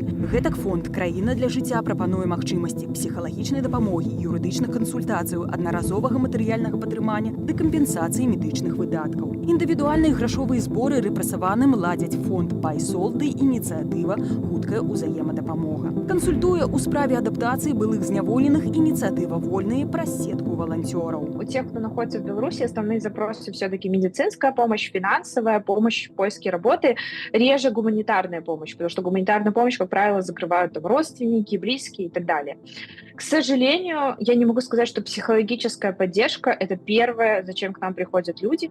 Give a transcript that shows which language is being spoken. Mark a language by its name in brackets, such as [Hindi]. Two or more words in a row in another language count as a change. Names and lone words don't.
[Belarusian] Гэтак фонд «Краіна для жыцця» прапануе магчымасці псіхалагічнай дапамогі, юрыдычных кансультацыяў, аднаразовага матэрыяльнага падтрымання ды кампенсацыі медычных выдаткаў. Індывідуальныя грашовыя зборы рэпрэсаваным ладзяць фонд «Байсол» ды ініцыятыва «Хуткая ўзаемадапамога». Кансультуе ў справе адаптацыі былых зняволеных ініцыятыва «Вольныя» праз сетку валанцёраў. [Russian] У тех, кто находится в Беларуси, основные запросы все-таки медицинская помощь, финансовая помощь, поиски работы, реже гуманитарная помощь, потому что гуманитарную помощь, как правило, закрывают там родственники, близкие и так далее. К сожалению, я не могу сказать, что психологическая поддержка – это первое, зачем к нам приходят люди.